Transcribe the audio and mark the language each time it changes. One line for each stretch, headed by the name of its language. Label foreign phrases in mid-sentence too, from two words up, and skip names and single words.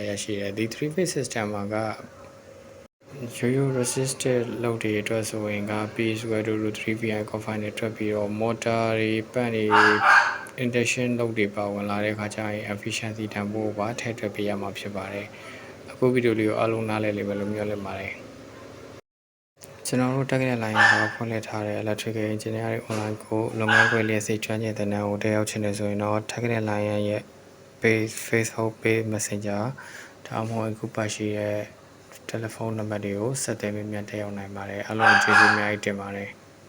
Burmese: ရရှိတယ်ဒီ3
English: phase system
Burmese: မှာကရိုးရိုး resistive လုပ်တွေအတွက်ဆိုရင်က P = √3VI cosine နဲ့တွက် ပြီးတော့ motor တွေပတ်တွေ induction လုပ်တွေပါဝင်လာတဲ့အခါကျရင် efficiency တန်ဖိုးကိုပါထည့်တွက်ပေးရမှာဖြစ်ပါတယ်အခုဗီဒီယိုလေးကိုအားလုံးနားလည်လိမ့်မယ်လို့မျှော်လင့်ပါတယ်ကျွန်တော်တို့ Technic လိုင်းကဖွင့်လှစ်ထားတဲ့
English: electrical engineering online
Burmese: ကိုလုပ်ငန်းခွင်လျက်စိကျွမ်းကျင်တဲ့နာကိုတက်ရောက်ချင်တယ်ဆိုရင်တော့ Technic လိုင်းရဲ့
English: page Facebook page messenger
Burmese: ဒါမှမဟုတ်အခုပါရှိတဲ့တယ်လီဖုန်းနံပါတ်တွေကိုဆက်သွယ်မြတ်တက်ရောက်နိုင်ပါတယ်အားလုံးကျေးဇူးအများကြီးတင်ပါတယ်